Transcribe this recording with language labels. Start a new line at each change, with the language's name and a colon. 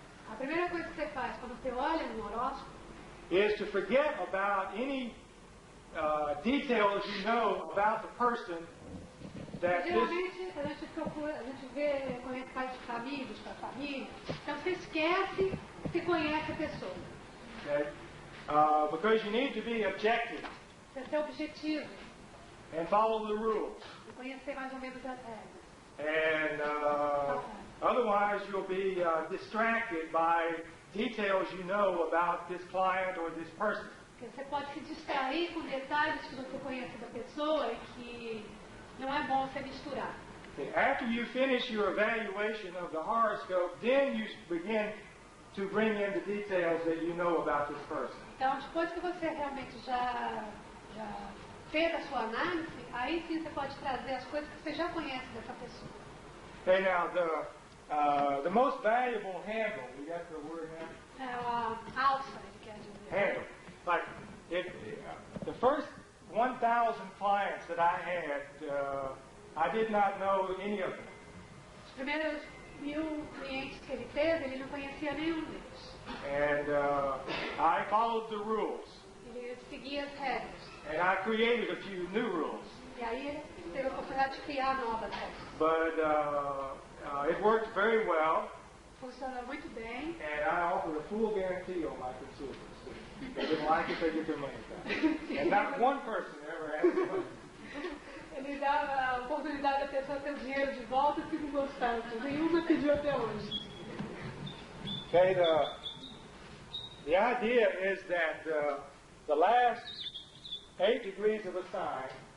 Portuguese: A primeira coisa que você faz quando você olha no horóscopo
English: is to forget about any details you know about the person that this.
Portuguese: geralmente a gente procura, a gente vê, conhece pais de amigos, com a família, então você esquece que conhece a pessoa.
English: Okay? Because you need to be objective
Portuguese: Você tem objetivo,
English: and follow the rules.
Portuguese: de conhecer mais ou menos as regras.
English: And otherwise, you'll be distracted by details you know about this client or this person.
Portuguese: Porque você pode se distrair com detalhes que você conhece da pessoa e que não é bom você misturar.
English: Okay, after you finish your evaluation of the horoscope, then you begin to bring in the details that you know about this person.
Portuguese: Então, depois que você realmente já fez a sua análise, aí sim você pode trazer as coisas que você já conhece dessa pessoa.
English: Okay, now the most valuable handle, we got the word handle?
Portuguese: É a alça, ele quer dizer.
English: Handle. Like, the first 1,000 clients that I had, I did not know any of them.
Portuguese: Os primeiros 1000 clientes que ele teve, ele não conhecia nenhum deles.
English: And I followed the rules.
Portuguese: Ele seguia as regras.
English: And I created a few new rules.
Portuguese: E aí ele teve a oportunidade de criar novas regras.
English: But it worked very well.
Portuguese: Funcionou muito bem.
English: And I offered a full guarantee on my consumers. If they didn't like it, they get their money back. And not one person ever asked for money.
Portuguese: Ele dava a oportunidade da pessoa ter o dinheiro de volta se não gostasse. Nenhuma pediu até hoje.
English: Okay, the idea is that the last 8 degrees of a sign